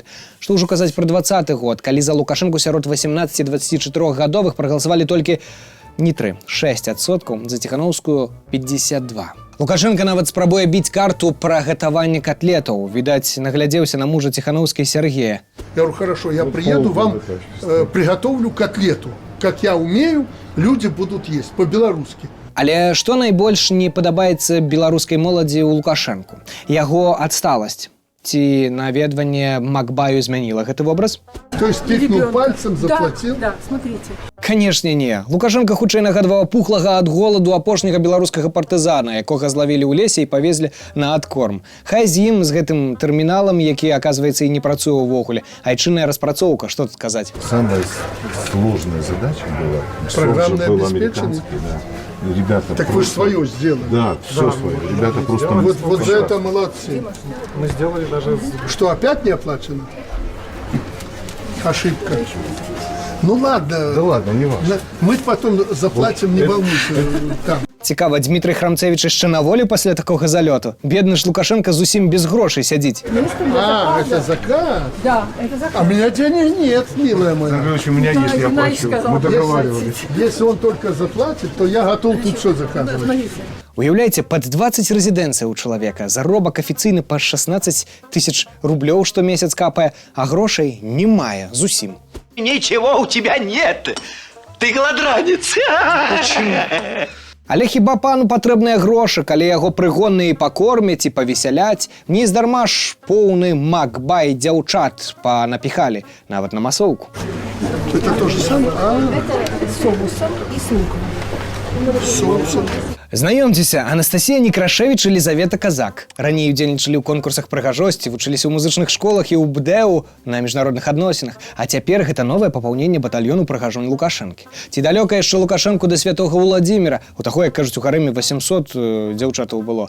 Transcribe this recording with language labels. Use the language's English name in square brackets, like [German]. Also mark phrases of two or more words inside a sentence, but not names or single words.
[Belarusian] Што ўжо казаць пра 20-й год, калі за Лукашэнку сярод 18-24гадовых прагаласавалі толькі не 3, 6%, за Ціхановскую 52. Лукашенко нават спрабуе біць карту пра гатаванне котлетаў. Відаць, наглядзеўся на мужа Ціхановскай Сергея. [Russian] Я говорю, хорошо, я приеду, вам приготовлю котлету. Как я умею, люди будут есть по-беларускі. [Belarusian] Але што найбольш не падабаецца беларускай моладзі ў Лукашэнку? Яго адсталасць. Ці наведванне Мак-баю змяніла гэты вобраз? [Russian] То есть тыкнул пальцем, заплатил? Да, смотрите. [Belarusian] Канешне, не. Лукашенко хутчэй нагадваў пухлага ад голаду апошняга беларускага партызана, якога злавілі ў лесе і павезлі на адкорм. Хай з ім, з гэтым тэрміналам, які, аказваецца, і не працуе ўвогуле. Айчынная распрацоўка, што тут казаць? [Russian] Самая сложная задача была. Программное обеспечение? Ребята так просто... вы же свое сделали. Да, все свое. Ребята просто... Вот за это молодцы. Мы сделали даже... Что, опять не оплачено? Ошибка. Ну ладно. Да ладно, не важно. Мы потом заплатим, не волнуйся. Там. [Belarusian] Цікава, Дмітрий Храмцевич яшчэ на волі пасля такога залёту? Бедны ж Лукашенко зусім без грошай сядзіць. [Russian] А, это заказ? Да, это заказ. А у меня денег нет, милая моя. Короче, у меня есть, я плачу. Мы договаривались. Если он только заплатит, то я готов тут все заказывать. [Belarusian] Уяўляеце, пад 20 рэзідэнцый у чалавека, заробак афіцыйны па 16 тысяч рублёў штомесяц капае, а грошай не мае зусім. [Russian] Ничего у тебя нет. Ты голодранец. Почему? [Belarusian] Але хіба пану патрэбныя грошы, калі яго прыгонныя пакормяць і павесяляць? Не здарма ж поўны Мак-бай дзяўчат панапіхалі, нават на масоўку. [Russian] Это то же самое? Это с соусом и с луком. Соусом. [Belarusian] Знаёмцеся, Анастасія Некрашевіч і Лізавета Казак. Раней удзельнічалі ў конкурсах прыгажосці, вучыліся ў музычных школах і ў БДЭУ на міжнародных адносінах. А цяпер гэта новае папаўненне батальёну прыгажон Лукашэнкі. Ці далёка яшчэ Лукашэнку да святога Владзіміра? У таго, як кажуць, у харэме 800 дзяўчатаў было.